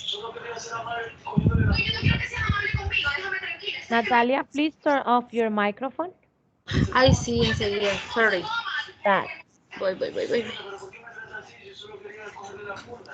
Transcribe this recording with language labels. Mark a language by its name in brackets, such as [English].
[Spanish] Solo quería ser amable cogiéndole la... No, yo no quiero que seas amable conmigo, déjame tranquila. [English] Natalia, please turn off your microphone. [Spanish] Ay, sí, enseguida. Sorry. [English] That. [Spanish] Voy. Pero ¿por qué me tratas así? Yo solo quería cogerle la funda.